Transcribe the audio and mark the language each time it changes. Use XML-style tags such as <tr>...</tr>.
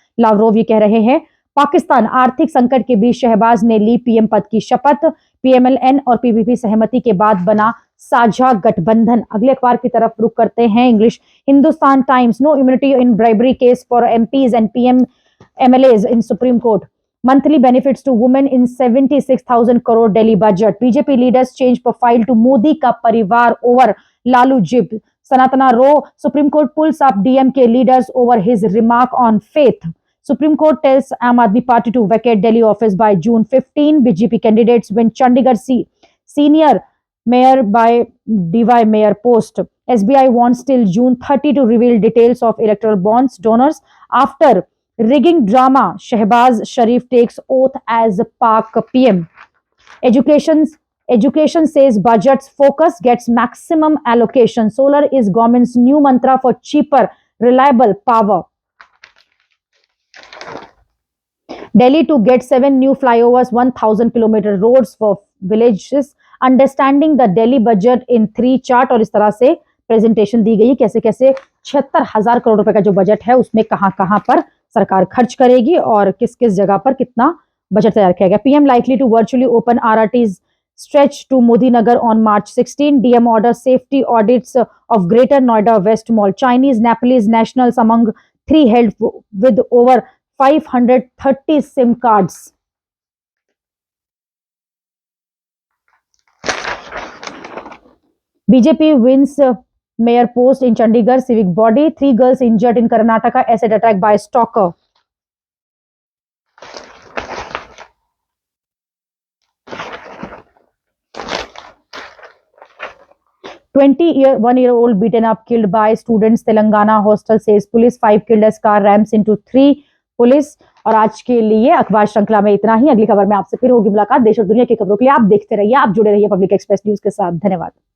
<hi>Lavrov ये कह रहे हैं। पाकिस्तान आर्थिक संकट के बीच शहबाज ने ली पीएम पद की शपथ। पीएमएलएन और पीपीपी सहमति के बाद बना साझा गठबंधन। अगले अखबार की तरफ रुख करते हैं। English Hindustan times.</hi> <en>No immunity in bribery case for MPs and PM MLAs in Supreme Court. Monthly benefits to women in 76,000 crore Delhi budget. BJP leaders change profile to Modi ka parivar over Lalu Jib. Sanatana Row. Supreme Court pulls up DMK leaders over his remark on faith. Supreme Court tells Aam Aadmi Party to vacate Delhi office by June 15. BJP candidates win Chandigarh senior mayor by DY mayor post. SBI wants till June 30 to reveal details of electoral bonds donors after rigging drama. Shehbaz Sharif takes oath as Pak PM. Education says budget's focus gets maximum allocation. Solar is government's new mantra for cheaper, reliable power. Delhi to get 7 new flyovers, 1,000-kilometer roads for villages. Understanding the Delhi budget in 3 chart.</en> <hi>और इस तरह से presentation दी गई कैसे कैसे 76,000 करोड़ रुपए का जो बजट है उसमें कहां पर सरकार खर्च करेगी और किस किस जगह पर कितना बजट तैयार किया गया।</hi> <en>PM likely to virtually open RRTS stretch to Modi Nagar on March 16। DM order safety audits of Greater Noida West mall. Chinese Nepalese nationals among 3 held with over 530 SIM cards. BJP wins mayor post in Chandigarh civic body. 3 girls injured in Karnataka acid attack by stalker. One-year-old beaten up, killed by students. Telangana hostel says police. 5 killed as car rams into 3 police.</en> <hi>और आज के लिए अखबार श्रृंखला में इतना ही। अगली खबर में आपसे फिर होगी मुलाकात। देश और दुनिया की खबरों के लिए आप देखते रहिए, आप जुड़े रहिए पब्लिक एक्सप्रेस न्यूज के साथ। धन्यवाद।</hi>